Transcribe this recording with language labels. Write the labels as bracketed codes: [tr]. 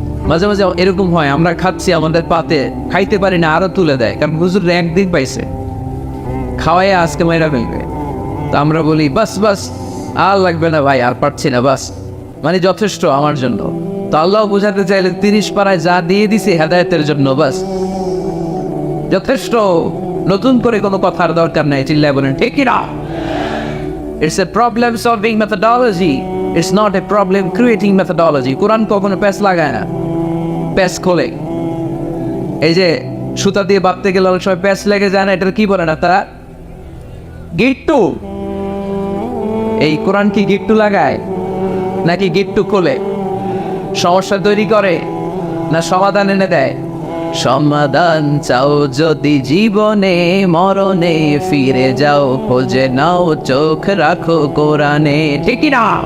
[bn] মাঝে মাঝে এরকম হয়, আমরা খাচ্ছি, আমাদের পাতে খাইতে পারি না, আরো তুলে দেয়, কারণ হুজুর একদিন পাইছে, খাওয়াই আজকে মেয়েরা ফেলবে। তো আমরা বলি বাস বাস, আর লাগবে না ভাই, আর পারছি না, বাস মানে যথেষ্ট আমার জন্য। তো আল্লাহ বোঝাতে চাইলে 30 পারায় যা দিয়ে দিছে হেদায়েতের জন্য, বাস যথেষ্ট, নতুন করে কোনো কথার দরকার নাই। চিল্লায় বলেন ঠিক কিনা? [en] It's a problem solving methodology, it's not a problem creating methodology. [bn] কোরআন কখনো প্যাচ লাগায় না, প্যাচ খোলে। এই যে সুতা দিয়ে বাঁধতে গেলে অনেক সময় প্যাচ লেগে যায় না, এটার কি বলে না তারা? গিট্টু। এই কোরআন কি গিট্টু লাগায় নাকি গিট্টু খোলে? সমস্যা তৈরি করে না সমাধান এনে দেয়? সমাধান চাও যদি জীবনে মরণে, ফিরে যাও খোঁজে নাও, চোখ রাখো কোরআনে, ঠিক না?